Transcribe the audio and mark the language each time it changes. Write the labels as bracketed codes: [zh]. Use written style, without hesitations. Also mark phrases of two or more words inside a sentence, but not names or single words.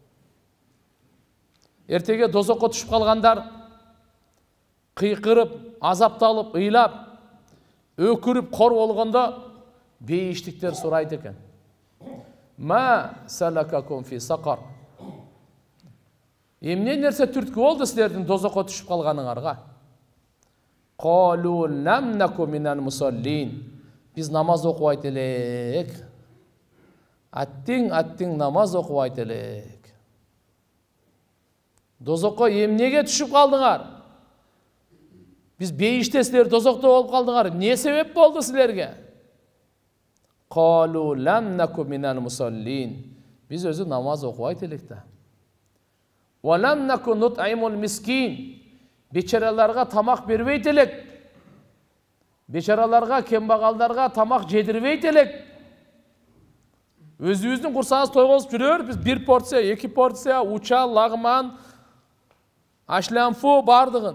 [ky] Эртеге дозокко түшүп калгандар кыйкырып, азапталып, ыйлап, өкүрүп, кор болгондо бейиштиктер сурайт экен: [ar] "ما سلككم في سقر?" [ky] Эмне нерсе түрткү болду силердин дозокко түшүп калганыңарга? [ar] قالوا لم نك من المصلين. [ky] Биз намаз окубайт элек. Аттиң намаз окубайт элек. Дозокко эмнеге түшүп калдыңар? Биз бейиште, силер дозокто болуп калдыңар. Не себеп болду силерге? [ar] قالوا لم نك من المصلين. [ky] Биз өзү намаз окубайт элек да. [ar] ولم نك نطعم المسكين. [ky] Бечараларга тамак бербейт элек. Бечараларга, кембагалдарга тамак жедирбейт элек. Өзүбүздүн курсагыбыз тойгозуп жүрөр, биз бир порция, эки порция, уча, лагман, ашланфу бардыгын.